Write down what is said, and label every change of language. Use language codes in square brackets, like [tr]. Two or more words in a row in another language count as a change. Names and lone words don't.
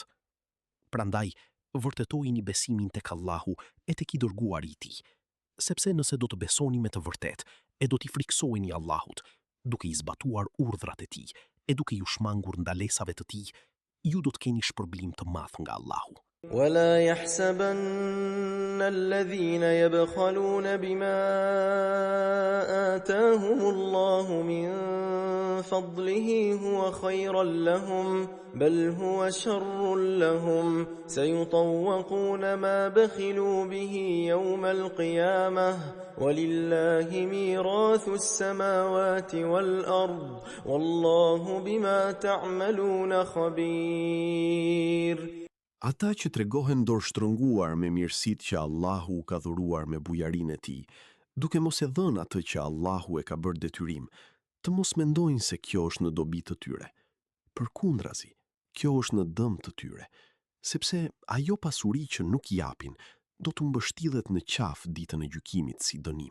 [sq] Prandaj, vërtetojini besimin tek Allahu e tek i dërguari i tij, sepse nëse do të besoni me të vërtet e do t'i friksoheni Allahut, duke i zbatuar urdhrat e tij e duke ju shmangur ndalesave të tij, ju do të keni shpërblim të madh nga Allahu. [ar] ولا يحسبن الذين يبخلون بما آتاهم الله من فضله هو خيرا لهم بل هو شر لهم سيطوقون ما بخلوا به يوم القيامة ولله ميراث السماوات والأرض والله بما تعملون خبير. [sq] Ata që tregohen dorështrënguar me mirësitë që Allahu ka dhuruar me bujarinë e tij, duke mos e dhënë atë që Allahu e ka bërë detyrim, të mos mendojnë se kjo është në dobi të tyre. Përkundrazi, kjo është në dëm të tyre, sepse ajo pasuri që nuk japin do të mbështillet në qafë ditën e gjykimit si dënim.